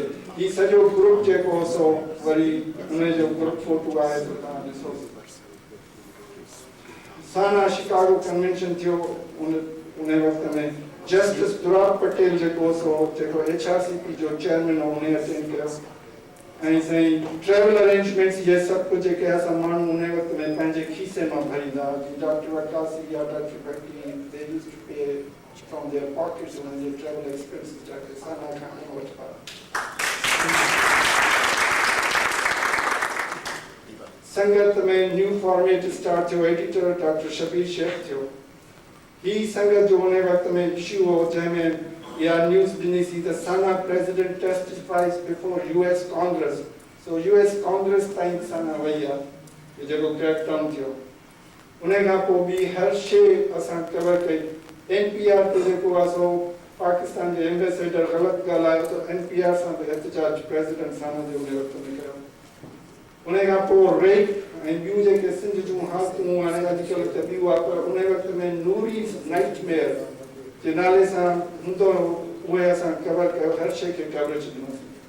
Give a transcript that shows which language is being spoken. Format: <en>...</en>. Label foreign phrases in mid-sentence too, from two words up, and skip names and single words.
<sd>ही सॼो ग्रुप जेको सो वरी उन जो ग्रुप फोटो आहे त तव्हां ॾिसो. साना शिकागो कन्वेंशन थियो उन वक़्त में जस्टिस दुराब पटेल जेको HRCP जो चेयरमैन हो उन अटेंड कयो. ऐं साईं</sd> <en>travel arrangements</en> <hi>ये सब कुछ</hi> <sd>जेके असां माण्हू उन वक़्त में पंहिंजे खीसे मां भरींदा डॉक्टर वकासी या डॉक्टर भट्टी</sd> <en>they used to pay from their pockets</en> <sd>उन्हनि जे</sd> <en>travel expenses</en> <sd>जाके साना खां वठा संगत में</sd> <en>new format start</en> <sd>थियो एडिटर डॉक्टर शबीर शेख थियो ही संगत जो उन वक़्त में इशू हो जंहिंमें या न्यूज़ ॾिनी सी त साना</sd> <en>President testifies before US Congress</en> <sd>सो US कांग्रेस ताईं साना वई आहे जेको क्रैकडाउन थियो उन खां पोइ बि हर शइ असां कवर कई NPR ते जेको आहे सो पाकिस्तान जे एम्बेसडर ग़लति ॻाल्हायो त NPR सां बि एहतजाज प्रेसिडेंट साना जे उन वक़्त में कयो उन खां पोइ रेप ऐं ॿियूं जेके सिंध जूं हालतूं हाणे अॼुकल्ह त ॿियूं आहे पर उन वक़्त में नूरी नाइटमेयर जे नाले सां हूंदो उहे असां कवर कयो हर शइ खे कवरेज ॾिनोसीं</sd>